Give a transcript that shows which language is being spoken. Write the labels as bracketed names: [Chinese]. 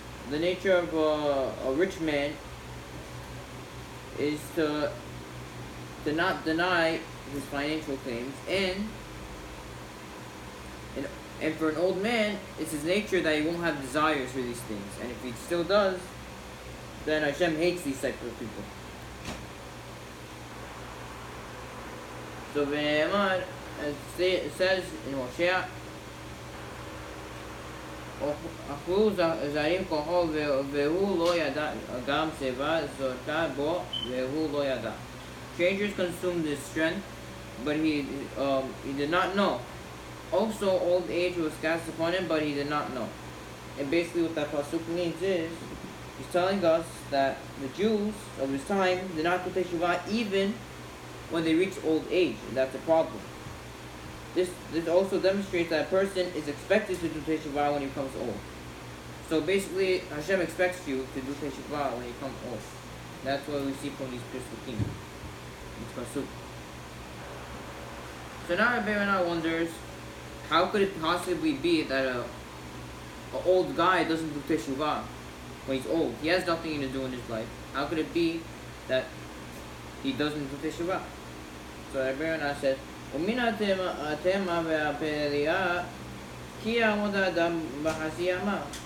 [English] The nature of a rich man is to not deny his financial claims, and for an old man, it's his nature that he won't have desires for these things. And if he still does, then Hashem hates these type of people. So Ve'emar, as it says in Hosea, [Hebrew] אכלו זרים כוחו והוא לא ידע, גם שיבה זורקה בו והוא לא ידע. [English] Strangers consumed his strength, but he did not know. Also, old age was cast upon him, but he did not know. And basically what that pasuk means is, he's telling us that the Jews of his time did not do teshuva even when they reach old age, and that's a problem. This also demonstrates that a person is expected to do teshuva when he becomes old. So basically, Hashem expects you to do teshuva when you become old. That's what we see from these pasukim. So now Rabbi Ronnie wonders, how could it possibly be that an old guy doesn't do teshuva when he's old? He has nothing to do in his life. How could it be that he doesn't do teshuva? So Rabbi Ronnie said, [Hebrew] ומן התמה והפליאה כי יעמוד האדם בחצי ימה.